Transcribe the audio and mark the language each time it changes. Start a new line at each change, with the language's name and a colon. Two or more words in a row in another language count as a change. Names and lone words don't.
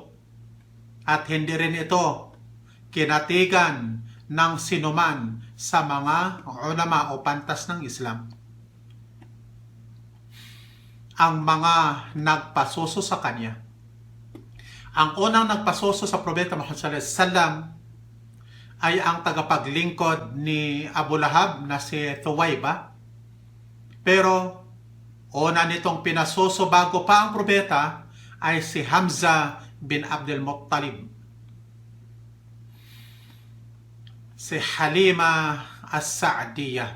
Filipino: At hindi rin ito kinatigan ng sinuman sa mga ulama o pantas ng Islam. Ang mga nagpasuso sa kanya. Ang unang nagpasuso sa propeta Muhammad
Arabic: صلى الله عليه وسلم
Filipino: ay ang tagapaglingkod ni Abu Lahab na si Thuwayba. Pero una nitong pinasuso bago pa ang propeta ay si Hamza bin Abdul Muttalib. Si Halima As-Sa'diyah.